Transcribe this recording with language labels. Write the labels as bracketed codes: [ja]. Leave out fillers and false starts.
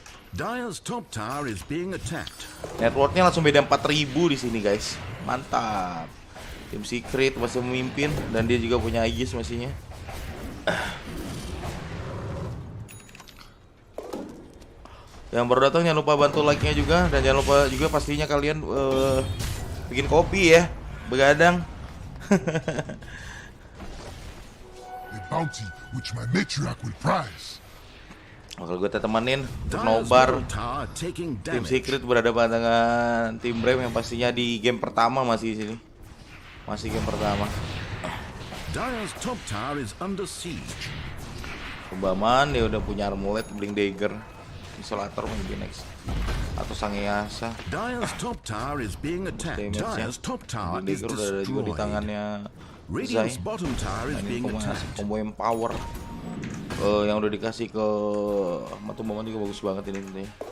[en] Dire's top tower is being attacked. [id] Networknya langsung beda 4000 di sini guys. Mantap. Tim Secret masih memimpin dan dia juga punya Aegis masinya. Yang baru datang jangan lupa bantu like-nya juga dan jangan lupa juga pastinya kalian bikin kopi ya, begadang. [en] A bounty which my matriarch will prize. [id] Bakal gue temenin untuk nobar. Tim Secret berhadapan dengan tim Brem yang pastinya di game pertama masih di sini. Masih game pertama. [en] Dire's top tower is under siege. [id] Pembaman dia udah punya armulet, Bling Dagger, Desolator mungkin next atau Sangeasa. [en] Dire's top tower is being attacked. Dire's top tower is [id] udah ada juga di tangannya [en] Radiant's bottom tower is being attacked. [id] combo empower yang udah dikasih ke Matumbaman juga bagus banget ini tentunya.